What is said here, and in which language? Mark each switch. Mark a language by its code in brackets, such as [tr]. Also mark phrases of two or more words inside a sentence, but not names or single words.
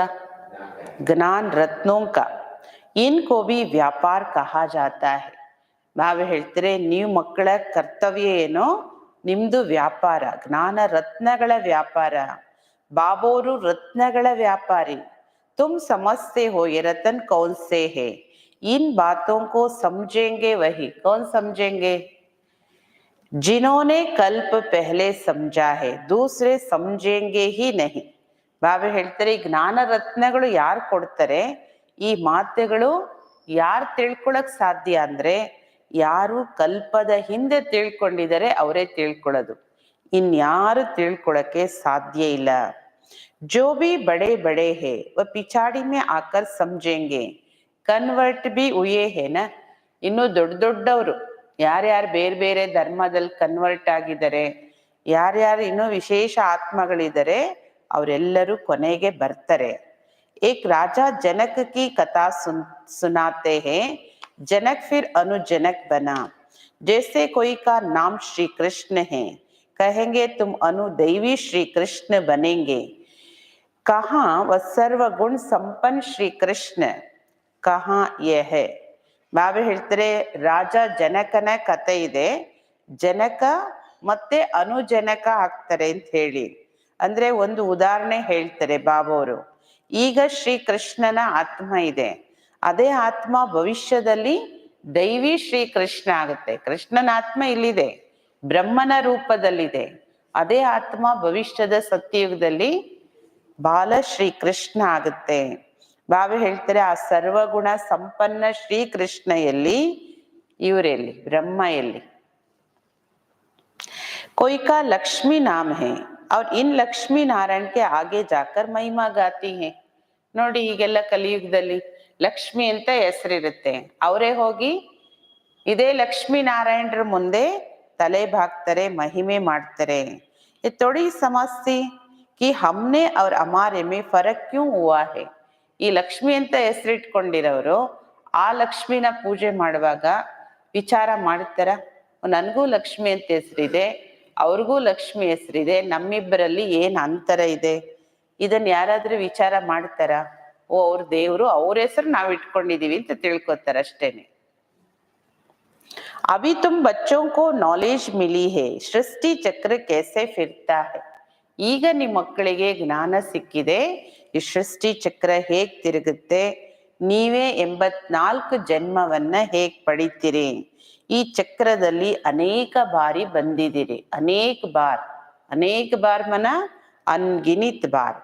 [hi] ज्ञान रत्नों का। इनको भी व्यापार कहा जाता है. [kn] ಬಾಬಾ ಹೇಳ್ತಾರೆ ನೀವು ಮಕ್ಕಳ ಕರ್ತವ್ಯ ಏನೋ, ನಿಮ್ದು ವ್ಯಾಪಾರ, ಜ್ಞಾನ ರತ್ನಗಳ ವ್ಯಾಪಾರ. ಬಾಬೋರು ರತ್ನಗಳ ವ್ಯಾಪಾರಿ. [hi] तुम समझते हो ये रतन कौन से है, इन बातों को समझेंगे वही. कौन समझेंगे? जिन्होंने कल्प पहले समझा है, दूसरे समझेंगे ही नहीं. [kn] ಬಾಬಾ ಹೇಳ್ತಾರೆ ಈ ಜ್ಞಾನ ರತ್ನಗಳು ಯಾರು ಕೊಡ್ತಾರೆ, ಈ ಮಾತುಗಳು ಯಾರು ತಿಳ್ಕೊಳಕ್ ಸಾಧ್ಯ ಅಂದ್ರೆ, ಯಾರು ಕಲ್ಪದ ಹಿಂದೆ ತಿಳ್ಕೊಂಡಿದ್ದಾರೆ ಅವರೇ ತಿಳ್ಕೊಳ್ಳೋದು. ಇನ್ಯಾರು ತಿಳ್ಕೊಳಕ್ಕೆ ಸಾಧ್ಯ ಇಲ್ಲ. [hi] जो भी बड़े बड़े है वह पिछाड़ी में आकर समझेंगे. कन्वर्ट भी हुए हैं ना. [kn] ಇನ್ನು ದೊಡ್ಡ ದೊಡ್ಡವರು ಯಾರ್ಯಾರು ಬೇರೆ ಬೇರೆ ಧರ್ಮದಲ್ಲಿ ಕನ್ವರ್ಟ್ ಆಗಿದ್ದಾರೆ, ಯಾರ್ಯಾರು ಇನ್ನೂ ವಿಶೇಷ ಆತ್ಮಗಳಿದ್ದಾರೆ, ಅವರೆಲ್ಲರೂ ಕೊನೆಗೆ ಬರ್ತಾರೆ. [hi] एक राजा जनक की कथा सुनाते हैं, जनक फिर अनुजनक बना. जैसे कोई का नाम श्री कृष्ण है, कहेंगे तुम अनुदैवी श्री कृष्ण बनेंगे. कहाँ वह सर्वगुण संपन्न श्री कृष्ण, कहाँ यह है. [kn] ಬಾಬಾ ಹೇಳ್ತಾರೆ ರಾಜ ಜನಕನ ಕಥೆ ಇದೆ, ಜನಕ ಮತ್ತೆ ಅನುಜನಕ ಆಗ್ತಾರೆ ಅಂತ ಹೇಳಿ. ಅಂದ್ರೆ ಒಂದು ಉದಾಹರಣೆ ಹೇಳ್ತಾರೆ ಬಾಬಾವರು. ಈಗ ಶ್ರೀ ಕೃಷ್ಣನ ಆತ್ಮ ಇದೆ, ಅದೇ ಆತ್ಮ ಭವಿಷ್ಯದಲ್ಲಿ ದೈವಿ ಶ್ರೀ ಕೃಷ್ಣ ಆಗುತ್ತೆ. ಕೃಷ್ಣನ ಆತ್ಮ ಇಲ್ಲಿದೆ, ಬ್ರಹ್ಮನ ರೂಪದಲ್ಲಿದೆ. ಅದೇ ಆತ್ಮ ಭವಿಷ್ಯದ ಸತ್ಯಯುಗದಲ್ಲಿ ಬಾಲ ಶ್ರೀ ಕೃಷ್ಣ ಆಗುತ್ತೆ. ಬಾಬಾ ಹೇಳ್ತಾರೆ ಆ ಸರ್ವಗುಣ ಸಂಪನ್ನ ಶ್ರೀ ಕೃಷ್ಣ ಎಲ್ಲಿ, ಇವರೆಲ್ಲಿ, ಬ್ರಹ್ಮ ಎಲ್ಲಿ. [hi] कोई का लक्ष्मी नाम है और इन लक्ष्मी नारायण के आगे जाकर महिमा गाती है. [kn] ನೋಡಿ ಈಗೆಲ್ಲ ಕಲಿಯುಗದಲ್ಲಿ ಲಕ್ಷ್ಮಿ ಅಂತ ಹೆಸರಿರುತ್ತೆ, ಅವರೇ ಹೋಗಿ ಇದೇ ಲಕ್ಷ್ಮೀ ನಾರಾಯಣರ ಮುಂದೆ ತಲೆ ಬಾಗ್ತಾರೆ, ಮಹಿಮೆ ಮಾಡ್ತಾರೆ. [hi] थोड़ी समझती कि हमने और हमारे में फर्क क्यों हुआ है. [kn] ಈ ಲಕ್ಷ್ಮಿ ಅಂತ ಹೆಸರಿಟ್ಕೊಂಡಿರೋರು ಆ ಲಕ್ಷ್ಮಿನ ಪೂಜೆ ಮಾಡುವಾಗ ವಿಚಾರ ಮಾಡ್ತಾರ, ನನಗೂ ಲಕ್ಷ್ಮಿ ಅಂತ ಹೆಸರಿದೆ, ಅವ್ರಿಗೂ ಲಕ್ಷ್ಮಿ ಹೆಸರಿದೆ, ನಮ್ಮಿಬ್ಬರಲ್ಲಿ ಏನ್ ಅಂತರ ಇದೆ, ಇದನ್ನ ಯಾರಾದ್ರೂ ವಿಚಾರ ಮಾಡ್ತಾರ? ಓ ಅವ್ರ ದೇವ್ರು, ಅವ್ರ ಹೆಸರು ನಾವ್ ಇಟ್ಕೊಂಡಿದೀವಿ ಅಂತ ತಿಳ್ಕೊತಾರ ಅಷ್ಟೇನೆ. [hi] अभी तुम बच्चों को नॉलेज मिली है सृष्टि चक्र कैसे फिरता है. [kn] ಈಗ ನಿಮ್ಮ ಮಕ್ಕಳಿಗೆ ಜ್ಞಾನ ಸಿಕ್ಕಿದೆ, ಈ ಸೃಷ್ಟಿ ಚಕ್ರ ಹೇಗ್ ತಿರುಗುತ್ತೆ, ನೀವೇ 84 ಜನ್ಮವನ್ನ ಹೇಗ್ ಪಡಿತೀರಿ. ಈ ಚಕ್ರದಲ್ಲಿ ಅನೇಕ ಬಾರಿ ಬಂದಿದ್ದೀರಿ, [hi] अनेक बार मन अनगिनत बार.